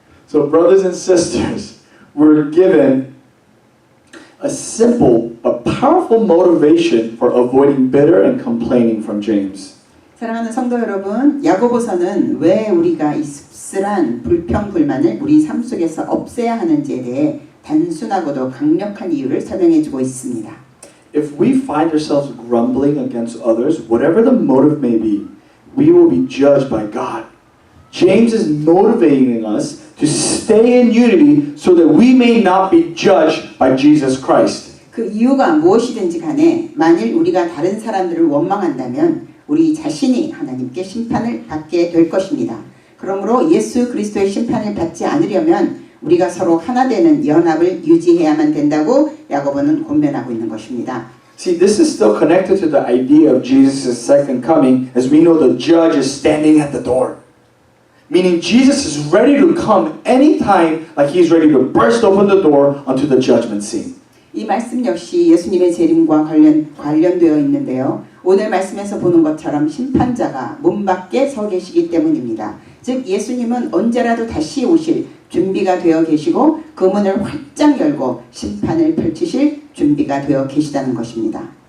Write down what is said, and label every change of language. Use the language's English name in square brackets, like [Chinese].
[English] So brothers and sisters, we're given a simple but powerful motivation for avoiding bitter and complaining from James. [Korean] 사랑하는 성도 여러분, 야고보서는 왜 우리가 이 씁쓸한 불평 불만을 우리 삶 속에서 없애야 하는지에 대해 단순하고도 강력한 이유를 설명해 주고 있습니다. [English] If we find ourselves grumbling against others, whatever the motive may be, we will be judged by God. James is motivating us to stay in unity so that we may not be judged by Jesus Christ. [Korean] 그 이유가 무엇이든지 간에 만일 우리가 다른 사람들을 원망한다면 우리 자신이 하나님께 심판을 받게 될 것입니다. 그러므로 예수 그리스도의 심판을 받지 않으려면 우리가 서로 하나 되는 연합을 유지해야만 된다고 야고보는 권면하고 있는 것입니다. [English] See, this is still connected to the idea of Jesus' second coming, as we know the judge is standing at the door. Meaning Jesus is ready to come anytime, like he's ready to burst open the door onto the judgment scene. [Korean] 이 말씀 역시 예수님의 재림과 관련되어 있는데요. 오늘 말씀에서 보는 것처럼 심판자가 문 밖에 서 계시기 때문입니다. 즉 예수님은 언제라도 다시 오실 준비가 되어 계시고 그 문을 활짝 열고 심판을 펼치실 준비가 되어 계시다는 것입니다.